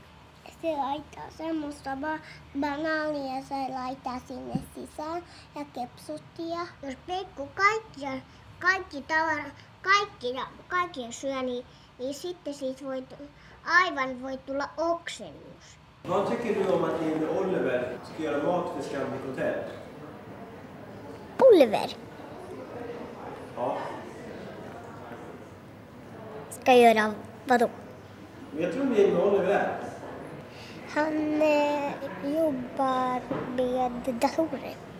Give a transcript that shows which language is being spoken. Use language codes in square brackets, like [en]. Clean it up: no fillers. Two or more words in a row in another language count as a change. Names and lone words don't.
[fi] Se laittaa semmoista banaania, se laittaa sinne sisään ja kepsuttia. Jos Pekku kaikki syö, niin sitten siitä voi tulla oksennus. [sv] Vad tycker du om att Jamie Oliver ska göra mat för Scandic Hotel? Oliver Ja. ska göra vadå? Vet du vem Jamie Oliver är? Han jobbar med datorer.